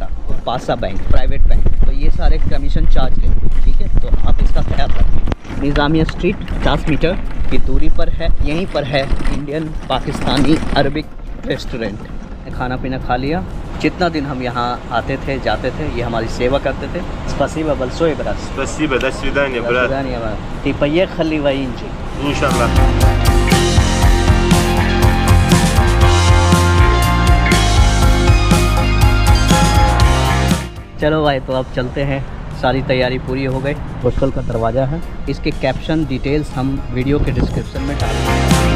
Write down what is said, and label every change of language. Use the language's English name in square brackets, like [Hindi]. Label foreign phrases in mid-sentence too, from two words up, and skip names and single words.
[Hindi] तो पासा बैंक [English] private bank, [Hindi] तो ये सारे [English] commission charge [Hindi] लेते, ठीक है। तो आप इसका ख्याल रखें। निज़ामिया स्ट्रीट 50 मीटर की दूरी पर है, यहीं पर है [English] Indian Pakistani Arabic restaurant. [Hindi] खाना पीना खा लिया। जितना दिन हम यहाँ आते थे जाते थे, ये हमारी सेवा करते थे। [Russian] Спасибо большое, брат. Спасибо, до свидания, брат. До свидания, брат. Ты поехали в Индию. [Hindi] इंशाल्लाह। चलो भाई, तो अब चलते हैं। सारी तैयारी पूरी हो गई। हॉस्टल का दरवाज़ा है, इसके [English] caption details [Hindi] हम वीडियो के डिस्क्रिप्शन में डाल देंगे।